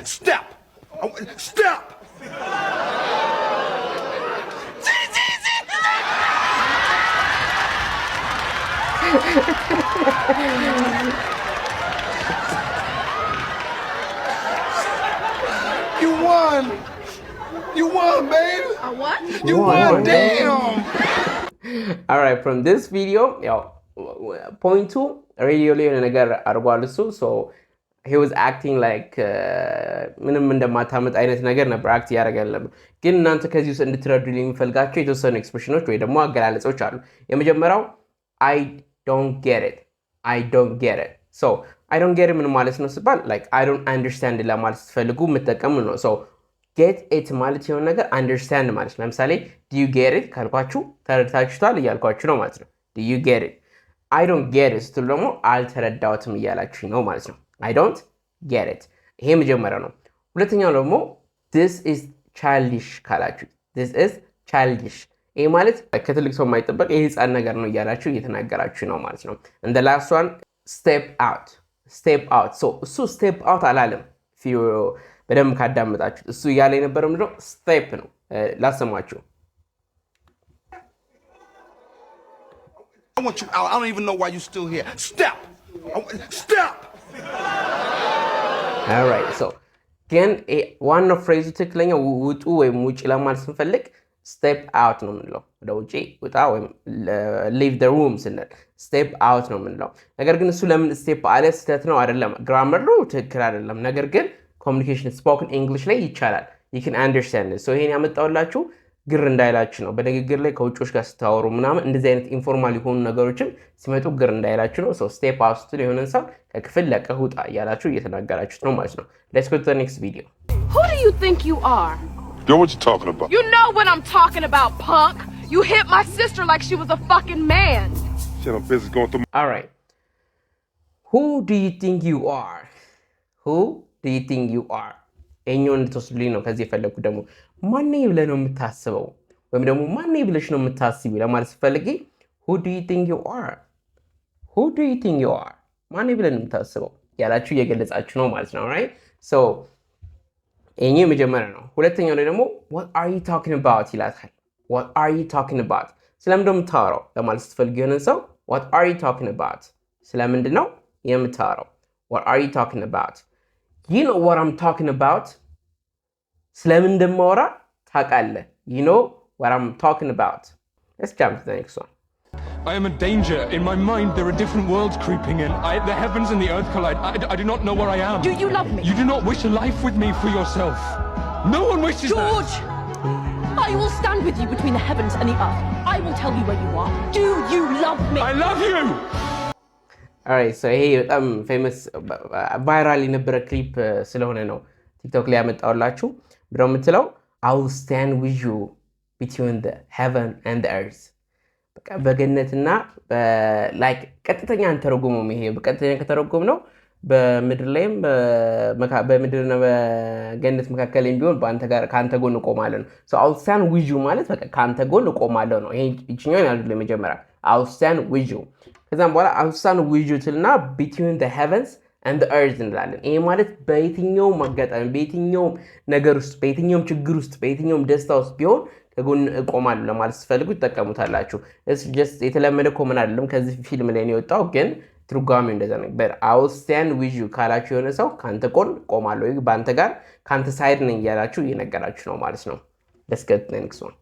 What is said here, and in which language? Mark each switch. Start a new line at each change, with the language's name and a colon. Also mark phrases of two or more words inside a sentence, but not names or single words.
English: Step. Step. You won. You won, babe. A what? You won. Damn. All right, from this video, point two, radio learning
Amharic: ነገር አድርጓል እሱ
English: so he was acting like
Amharic: ምንም እንደማታመጥ አይነት ነገር ነበር አክት ያደርጋል። ግን እናንተ ከዚህ ውስጥ እንድትረዱልኝ የሚፈልጋቸው የተወሰኑ ኤክስፕሬሽኖች ወይ ደግሞ አገላለጾች አሉ። የመጀመሪያው
English: I don't get it. So I don't get it
Amharic: ምን ማለት ነው ሲባል
English: like I don't understand
Amharic: ለማለት ስትፈልጉ የምትጠቀሙ ነው።
English: so get it
Amharic: ማለት የሆነ ነገር understand ማለት ነው። ለምሳሌ
English: do you get it
Amharic: ካልኳችሁ ተረድታችሁታል እያልኳችሁ ነው ማለት ነው።
English: do you get it? I don't get it
Amharic: ስትሉ ደግሞ አልተረዳሁትም እያላችሁ ነው ማለት ነው።
English: I don't get it
Amharic: ይሄ መጀመሪያው ነው። ሁለተኛው ደግሞ
English: this is childish
Amharic: ካላችሁ
English: this is childish
Amharic: ይሄ ማለት ከትልቅ ሰው የማይጠበቅ የህፃን ነገር ነው እያላችሁ እየተናገራችሁ ነው ማለት ነው።
English: and the last one step out so
Amharic: እሱ
English: step out
Amharic: አላለም። በደንብ ካዳመጣችሁ እሱ እያለ የነበረው ምንድነው step ነው። ላሰማችሁ
English: I want you out. I don't even know why you still here. Step. all right so
Amharic: ግን
English: one of phrase
Amharic: ትክክለኛ ውጡ ወይም ውጪ ለማለት ስንፈልግ
English: step out
Amharic: ነው የምንለው። ወደ ውጪ ውጣ ወይም
English: leave the
Amharic: room ስንል
English: step out
Amharic: ነው የምንለው። ነገር ግን እሱ ለምን step አለ ስህተት ነው አይደለም። ግራመር ነው ትክክል አይደለም። ነገር ግን
English: communication spoken English
Amharic: ላይ ይቻላል።
English: you can understand it so
Amharic: ይሄን ያመጣውላችሁ ግር እንዳይላችሁ ነው። በንግግር ላይ ከውጪዎች ጋር ስታወሩ ምናምን እንደዚህ አይነት ኢንፎርማል የሆኑ ነገሮችን ሲመጡ ግር እንዳይላችሁ ነው።
English: so step out
Amharic: ስትል የሆነ ሰው ከክፍል ለቀህ ውጣ እያላችሁ እየተናገራችሁት ነው ማለት ነው።
English: let's go to the next video. Who do you think you are? Yo, what you talking about? You know what I'm talking about, punk. You hit my sister like she was a fucking man. Shit, I'm busy going through all right, who do you think you are?
Amharic: እኛውን ተወስዱልኝ ነው ከዚህ የፈለኩት። ደግሞ ማን ብለህ ነው የምታስበው ወይም ደግሞ ማን ብለሽ ነው የምታስቢው ለማለት ፈልጌ
English: who do you think you are
Amharic: ማን ብለህ ነው የምታስበው ያላችሁ እየገለጻችሁ ነው ማለት ነው።
English: right so
Amharic: እኛ መጀመሪያ ነው። ሁለተኛው ላይ ደግሞ
English: what are you talking about
Amharic: ይላታል።
English: what are you talking about
Amharic: ስለምንድነው የምታወራው ለማለት ስትፈልጊ የሆነ ሰው
English: what are you talking about
Amharic: ስለምንድነው የምታወራው
English: what are you talking about you know what I'm talking about
Amharic: ስለምን እንደማወራ ታውቃለህ
English: you know what I'm talking about. Let's jump to the next one. I am in danger. In my mind, there are different worlds creeping in. The heavens and the earth collide. I do not know where I am. Do you love me? You do not wish a life with me for yourself. No one wishes George! that. I will stand with you between the heavens and the earth. I will tell you where you are. Do you love me? I love you! Alright, so
Amharic: ይሄ በጣም
English: famous viral
Amharic: የነበረ ክሊፕ ስለሆነ ነው ቲክቶክ ላይ ያመጣውላችሁ። ብለው የምትለው
English: I will stand with you between the heaven and the earth
Amharic: በቃ በገነትና ላይክ ቀጥተኛ አንተረጉመው ይሄ በቀጥተኛ ከተረጉም ነው በምድር ላይም በምድርና በገነት መካከል ቢሆን በአንተ ጋር ካንተ ጎን እቆማለሁ ነው።
English: so I will stand with you
Amharic: ማለት በቃ ካንተ ጎን እቆማለሁ ነው። ይሄ እቺኛው ያለው ለመጀመሪያ
English: I will stand with you
Amharic: ከዛም በኋላ
English: I will stand with you
Amharic: ትልና
English: between the heavens and the earth
Amharic: እንላለን። ይሄ ማለት በየትኛው ማጋጣሚ በየትኛው ነገር ውስጥ በየትኛው ችግር ውስጥ በየትኛው ደስታ ውስጥ ቢሆን ከጎን እቆማለሁ ለማለት ስትፈልጉ ተጠቀሙታላችሁ።
English: it's just
Amharic: የተለመደ ኮመን አይደለም ከዚህ ፊልም ላይ ነው የወጣው ግን ትርጓሜው እንደዛ ነው።
English: but I will stand with you
Amharic: ካላችሁ የሆነ ሰው ካንተ ጎን እቆማለሁ በአንተ ጋር ካንተ ሳይድ ነኝ ያላችሁ እየነገራችሁ ነው ማለት ነው።
English: let's get the next one.